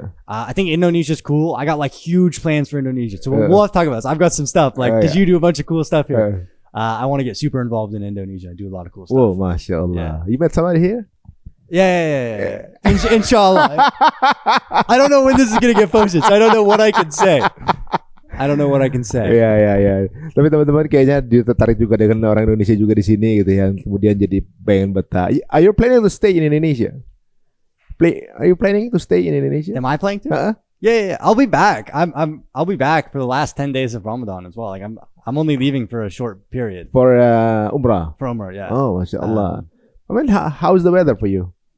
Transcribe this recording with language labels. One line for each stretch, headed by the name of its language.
English: I think Indonesia's cool. I got like huge plans for Indonesia, so we'll have to talk about this. I've got some stuff like because you do a bunch of cool stuff here. I want to get super involved in Indonesia. I do a lot of cool stuff. Whoa, mashallah! You met somebody here? Yeah. Inshallah. I don't know when this is gonna get posted, so I don't know what I can say.
Indonesian: Ya. Tapi teman-teman kayaknya tertarik juga dengan orang Indonesia juga di sini gitu yang kemudian jadi pengen betah.
English: Are you planning to stay in Indonesia? Are you planning to stay in Indonesia? Am I planning to? Yeah. I'll be back. I'll be back for the last 10 days of Ramadan as well. Like I'm only leaving for a short period. For Umrah. For Umrah, yeah. Oh, mashallah. I mean, how's the weather for you?